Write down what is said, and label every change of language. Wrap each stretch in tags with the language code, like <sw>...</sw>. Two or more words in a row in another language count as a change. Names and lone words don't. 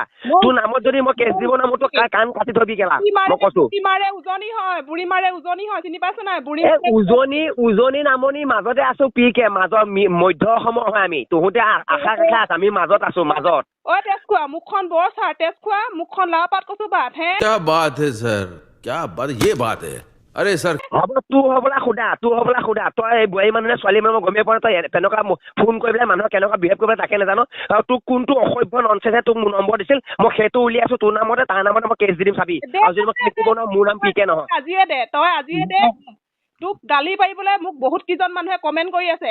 <as>তোৰ নামত যদি মই কেছ দিব নামো তোৰ কাণ কাটি থবি কেলা, মই কৈছো। বুঢ়ী মাৰে উজনি হয়, চিনি পাইছ নাই? উজনি নামনি মাজতে আছো। মধ্য অসমৰ হয় আমি। তহঁতে আশা কাষা আছ, আমি মাজত আছো, মাজত। তেজ খোৱা মুখখন বৰ চাৰ, তেজ খোৱা মুখখন লাও পাত কচু পাত</as> <hi>क्या बात है सर, क्या बात, ये बात है। अरे सर</hi> <as>হ'ব তোৰ হ'বলা সোধা তই বোৱাৰী মানুহ নে ছোৱালী মানুহ গমেই পোৱা। তই তেনেকুৱা ফোন কৰি পেলাই মানুহক কেনেকুৱা বিহেভ কৰিব তাকে নাজানো। আৰু তোক কোনটো অসভ্য ননচেঞ্চে তোক মোৰ নম্বৰ দিছিল, মই সেইটো উলিয়াইছো তোৰ নামতে। তাৰ নামতে মই কেছ দি দিম চাবি। আৰু যদি মই কেছ দিব নোৱাৰো, মোৰ নাম পিকে নহয়। আজিয়ে দে তোক গালি পাৰিবলৈ মোক বহুত কেইজন মানুহে কমেণ্ট কৰি আছে।</as>